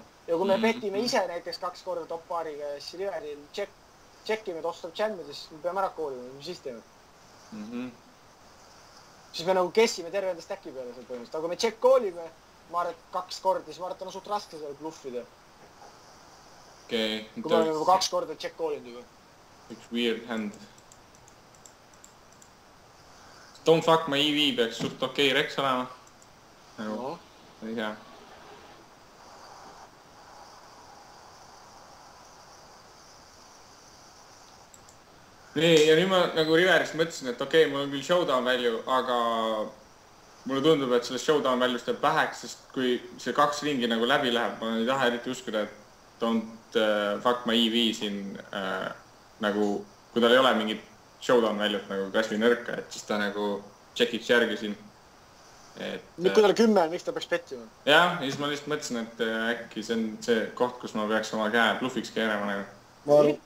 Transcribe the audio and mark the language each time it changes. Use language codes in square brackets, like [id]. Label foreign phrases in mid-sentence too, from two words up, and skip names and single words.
[et] Ja kui me petime ise näiteks 2 korda top paariga ja siis riveril checkime, et ostab jammi, siis me peame ära koolima, mis siis teeme. Siis me nagu kessime terve enda stacki peale seal põhimõtteliselt. Aga kui me check koolime, ma arvan, et 2 korda, siis ma arvan, et on suht raske seal bluffida. Okei. Kui me oleme 2 korda check koolinud juba. Üks [en] weird hand. Don't fuck my EV [et] peaks suht okei reks olema. Nagu, ei tea. Nii, ja nüüd ma nagu riverist mõtlesin, et okei, mul on küll [en] showdown value, [et] aga mulle tundub, et sellest [en] showdown value'st [et] jääb väheks, sest kui see 2 ringi nagu läbi läheb, ma ei taha eriti uskuda, et [en] don't fuck my EV [et] siin nagu, kui tal ei ole mingit [en] showdown value't [et] nagu kasvõi nõrka, et siis ta nagu checkiks järgi siin. Nüüd kui tal 10 on, miks ta peaks pettima? Jah, ja siis ma lihtsalt mõtlesin, et äkki see on see koht, kus ma peaks oma käe bluffiks keerama nagu.